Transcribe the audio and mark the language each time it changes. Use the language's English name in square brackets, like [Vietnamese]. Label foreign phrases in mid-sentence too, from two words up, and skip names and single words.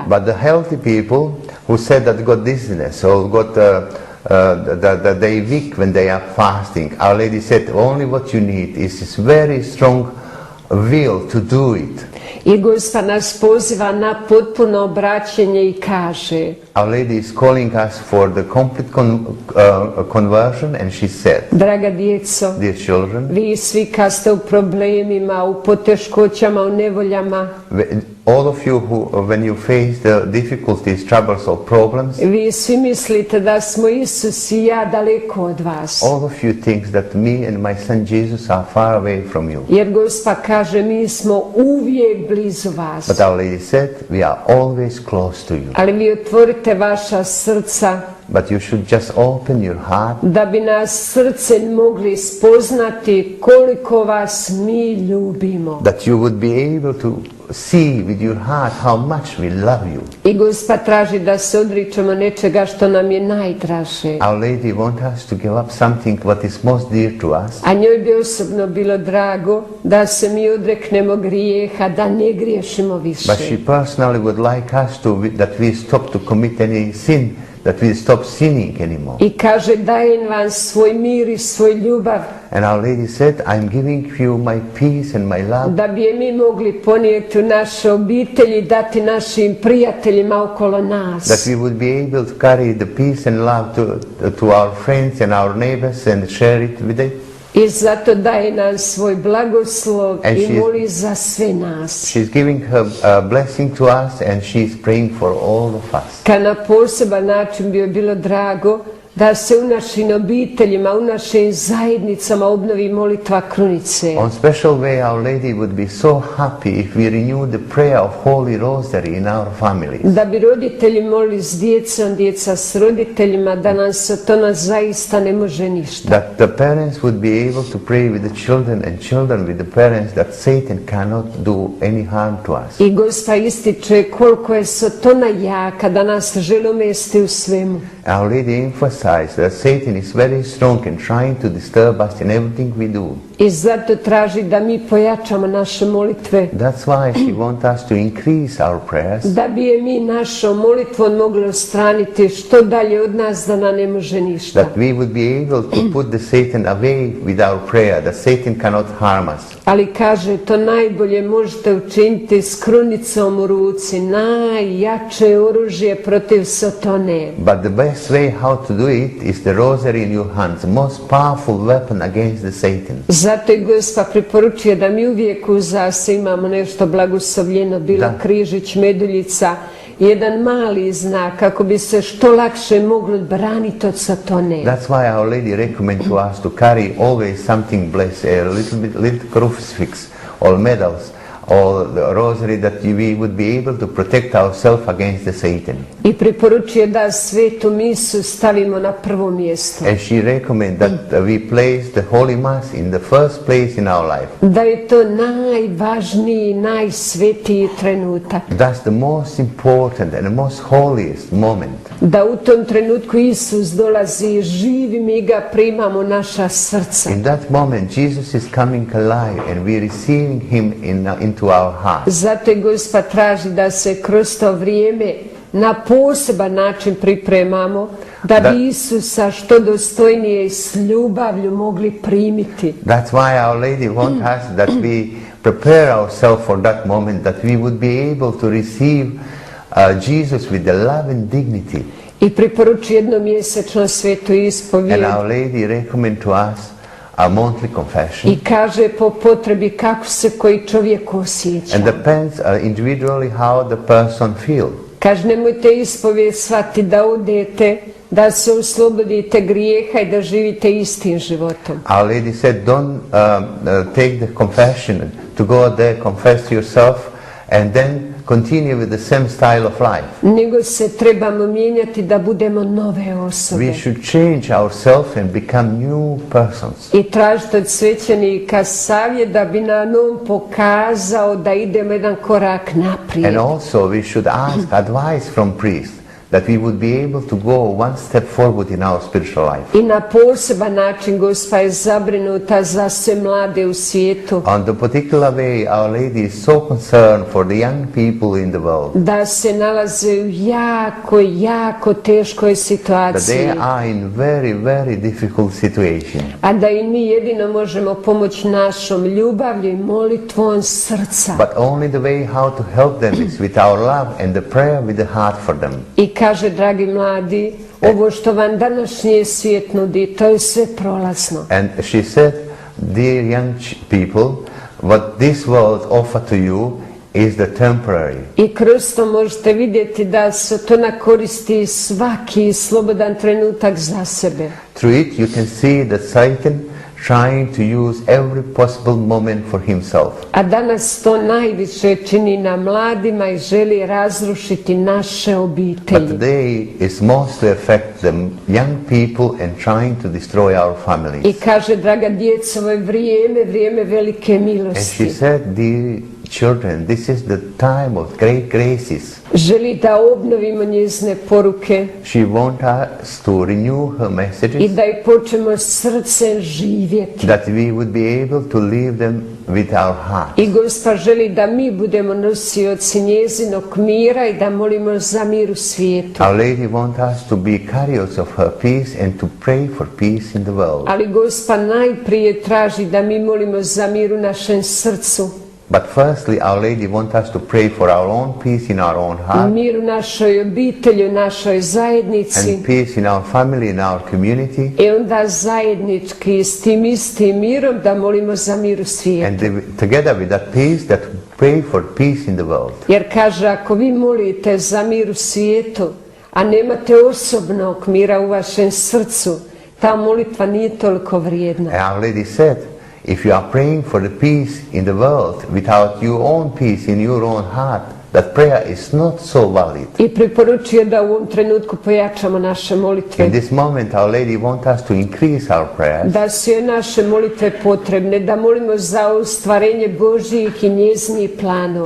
[English] But the healthy people who said that got dizziness or got that they weak when they are fasting, Our Lady said only what you need is this very strong will to do it. [Croatian] I Gospa nas poziva na potpuno obraćenje i kaže, [English] Our Lady is calling us for the complete conversion, and she said, [Croatian] draga djeco, [English] dear children, [Croatian] vi svi kad ste u problemima, u poteškoćama, u nevoljama, [English] all of you when you face the difficulties, troubles or problems, [Croatian] vi svi mislite da smo Isus i ja daleko od vas. [English] all of you think that me and my son Jesus are far away from you. [Croatian] Jer Gospa kaže, mi smo uvijek blizu vas. [English] But Our Lady said, we are always close to you. [Croatian] Ali vi otvorite vaša srca, [English] But you should just open your heart, [Croatian] da bi nas srce mogli spoznati koliko vas mi ljubimo. [English] that you would be able to see with your heart how much we love you. [Croatian] I Gospa traži da se odričemo nečega što nam je najdraže. [English] Our Lady wants us to give up something what is most dear to us. [Croatian] A njoj bi osobno bilo drago da se mi odreknemo grijeha, da ne griješimo više. [English] But she personally would like us that we stop to commit any sin, that we stop sinning anymore. [Croatian] I kaže, dajem vam svoj mir i svoj ljubav, [English] And Our Lady said, I'm giving you my peace and my love, [Croatian] da bi je mi mogli ponijeti u naše obitelji, dati našim prijateljima okolo nas. [English] that we would be able to carry the peace and love to our friends and our neighbors and share it with them. [Croatian] I zato daje nam svoj blagoslov [English] And [Croatian] i moli za sve nas. [English] She's giving her blessing to us, and she's praying for all of us. [Croatian] Kad na poseban način bi joj bilo drago da se u našim obiteljima, u našim zajednicama obnovi molitva krunice. [English] On special way, Our Lady would be so happy if we renew the prayer of Holy Rosary in our families. [Croatian] Da bi roditelji molili s djecom, djeca s roditeljima, da nam se to nas zaista ne može ništa. [English] That the parents would be able to pray with the children and children with the parents, that Satan cannot do any harm to us. [Croatian] I Gospa ističe koliko je Sotona jaka, da nas želi umesti u svemu. [English] Our Lady emphasized that Satan is very strong in trying to disturb us in everything we do. [Croatian] I zato traži da mi pojačamo naše molitve. [English] That's why she wants us to increase our prayers, [Croatian] Da bi je mi našom molitvom mogli ostraniti što dalje od nas, da nam ne može ništa. [English] that we would be able to put the Satan away with our prayer, that Satan cannot harm us. [Croatian] Ali kaže, to najbolje možete učiniti s krunicom u ruci, najjače oružje protiv Sotone. [English] But the best way how to do it is the rosary in your hands, the most powerful weapon against the Satan. [Croatian] Zato i Gospa preporučuje da mi uvijek u zase imamo nešto blagoslovljeno, bilo križić, meduljica, jedan mali znak kako bi se što lakše moglo braniti od Sotone. [English] That's why Our Lady recommends to us to carry always something blessed, a little crucifix or medals or the rosary, that we would be able to protect ourselves against the Satan. [Croatian] I preporučuje da svetu misu stavimo na prvo mjesto. [English] And she recommends that we place the Holy Mass in the first place in our life. [Croatian] Da je to najvažniji, najsvetiji trenutak. [English] That's the most important and the most holiest moment. [Croatian] Da u tom trenutku Isus dolazi i živi, mi ga primamo u naša srca. [English] In that moment, Jesus is coming alive and we are receiving him into our hearts. [Croatian] Zato je Gospa traži da se kroz to vrijeme na poseban način pripremamo, da bi Isusa što dostojnije i s ljubavlju mogli primiti. [English] That's why Our Lady wants us that we prepare ourselves for that moment, that we would be able to receive Jesus with the love and dignity. [Croatian] I preporuči jednomjesečno svetu ispovijed. [English] And Our Lady recommend to us a monthly confession. [Croatian] I kaže po potrebi kako se koji čovjek osjeća. [English] And depends individually how the person feels. [Croatian] Kaže, nemojte ispovijed shvatiti da odete, da se oslobodite grijeha i da živite istim životom. [English] Our Lady said, don't take the confession to go there, confess yourself, and then continue with the same style of life. [Croatian] Nego se trebamo mijenjati da budemo nove osobe. [English] We should change ourselves and become new persons. [Croatian] I tražiti od svećenika savjet da bi nam on pokazao da idemo jedan korak naprijed. [English] And also we should ask advice from priests, that we would be able to go one step forward in our spiritual life. [Croatian] I na poseban način Gospa je zabrinuta za sve mlade u svijetu. [English] On the particular way, Our Lady is so concerned for the young people in the world. [Croatian] Da se nalaze u jako teškoj [English] That [Croatian] situaciji. [English] they are in very difficult situation. [Croatian] A da im mi jedino možemo pomoći našom ljubavlju i molitvom srca. [English] But only the way how to help them is with our love and the prayer with the heart for them. [Croatian] I kaže, dragi mladi, ovo što vam današnji svijet nudi, to je sve prolazno. [English] And she said, dear young people, what this world offer to you is the temporary. [Croatian] I kroz to možete vidjeti da se to koristi svaki slobodan trenutak za sebe. [English] Through it you can see that Satan trying to use every possible moment for himself. [Croatian] A danas to najviše čini na mladima i želi razrušiti naše [English] But [Croatian] obitelji. [English] today is mostly affect the young people and trying to destroy our [Croatian] I [English] families. [Croatian] kaže, draga djeco, ovo je vrijeme velike [English] And she [Croatian] milosti. [English] said, dear children, this is the time of great graces. [Croatian] Želi da obnovimo njezine poruke [English] She wants us to renew her [Croatian] i [English] messages, [Croatian] da ih počnemo srcem živjeti. [English] that we would be able to live them with our heart. [Croatian] I Gospa želi da mi budemo nosioci njezinog mira i da molimo za mir u svijetu. [English] Our Lady wants us to be carriers of her peace and to pray for peace in the world. [Croatian] Ali Gospa najprije traži da mi molimo za mir u našem srcu. [English] But firstly, Our Lady wants us to pray for our own peace in our own heart, [Croatian] Mir u našoj obitelji, u našoj zajednici. [English] and peace in our family, in our community, [Croatian] I onda zajednički s tim istim mirom da molimo za mir u svijetu. [English] and together with that peace, that pray for peace in the world. [Croatian] Jer kaže, ako vi molite za mir u svijetu, a nemate osobnog mira u vašem srcu, ta molitva nije toliko vrijedna. [English] And Our Lady said, if you are praying for the peace in the world without your own peace in your own heart, that prayer is not so valid. [Croatian] I preporučuje da u ovom trenutku pojačamo naše molitve. [English] In this moment, Our Lady wants us to increase our prayers, [Croatian] Da su joj naše molitve potrebne, da molimo za ostvarenje Božjih i njezinih planova.